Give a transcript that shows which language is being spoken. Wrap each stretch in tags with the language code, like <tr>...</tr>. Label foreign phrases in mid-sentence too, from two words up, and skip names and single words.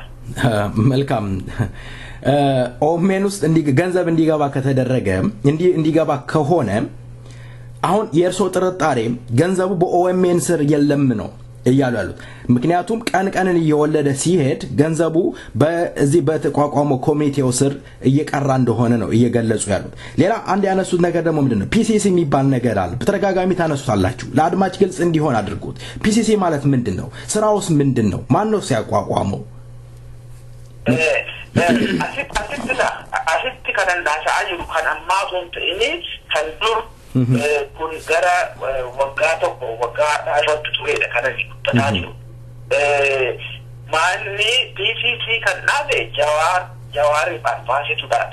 <am>መልካም ኦሜን ውስጥ ገንዘብ እንዲገባ ከተደረገ እንዲገባ ከሆነ አሁን የእርሶ ጥርጣሬ ገንዘቡ በኦኤምኤን ስር የለም ነው እያሉ ያሉት። ምክንያቱም ቀንን እየወለደ ሲሄድ ገንዘቡ በዚህ በተቋቋመው ኮሚቴው ስር እየቀራ እንደሆነ ነው እየገለጹ ያሉት። ሌላ አንድ ያነሱት ነገር ደግሞ ምንድነው PCC የሚባል ነገር አለ። በተደጋጋሚ ታነሱታላችሁ። ለአድማጭ ግልጽ እንዲሆን አድርጉት። PCC ማለት ምንድነው? ስራውስ ምንድነው? ማን ነው ሲያቋቋመው?</am> <om>asitti kanan daasaa jiru kan ammaa kun ta'ini kan dur kun gara waggaa tokko waggaa irratti turedha kanani tataa jiru. Manni PCC kan dhaabe Jawaari Arfaaseetu dhaabe.</om>